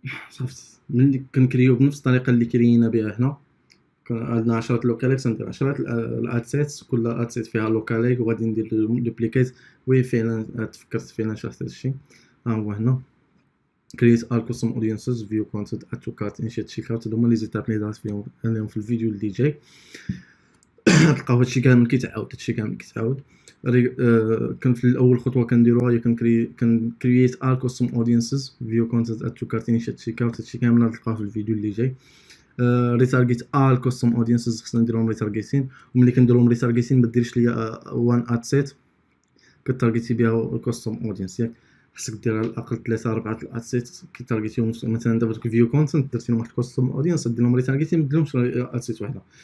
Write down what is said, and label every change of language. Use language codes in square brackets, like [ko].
[ar] صافي ملي كنكريو بنفس الطريقه اللي كرينا بها هنا، عندنا 10 لوكاليكس ندير 10 الادسيت، كل ادسيت فيها لوكاليك وغادي ندير دوبليكيت. وي فعلا تفكرت فعلا شرحت هادشي. ها هو هنا [en] create all custom audiences view content add to cart initiate checkout. [ar] هما لي زيتاب اللي درت فيهم اليوم في الفيديو اللي جاي. تلقاو هادشي كامل كيتعاود. كان في الاول خطوه كنديروها هي [en] create all custom audiences view content add to cart initiate checkout. [ar] هادشي كامل غتلقاوه في الفيديو اللي جاي. ريتارجيت [en] all custom audiences [ar] خصنا نديرهم ريتارجيتين، وملي كنديرهم ريتارجيتين ما ديرش ليا وان اد سيت كتارجيتي بها كاستم اودينس، ياك خصك دير على الاقل 3 4 الادسيت كيتارجيتيهم. مثلا دابا دوك الفيديو كونتنت درتي لهم واحد كاستم اودينس ديرهم ريتارجيتين، ما ديرهمش ادسيت وحده.